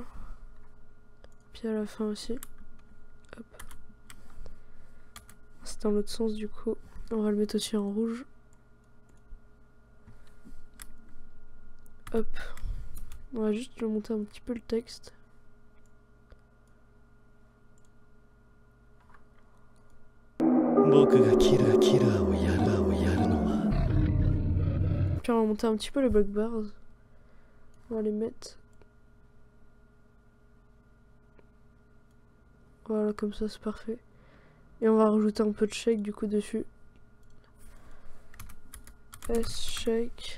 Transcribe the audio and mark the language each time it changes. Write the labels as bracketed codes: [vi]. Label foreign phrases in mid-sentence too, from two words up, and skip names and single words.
[fr] Puis à la fin aussi. Hop. C'est dans l'autre sens du coup. On va le mettre aussi en rouge. Hop. On va juste monter un petit peu le texte. [ja] 僕がキラーをやるのは [fr] Puis on va monter un petit peu les [en] block bars. [fr] On va les mettre. Voilà, comme ça c'est parfait. Et on va rajouter un peu de shake du coup dessus. S shake.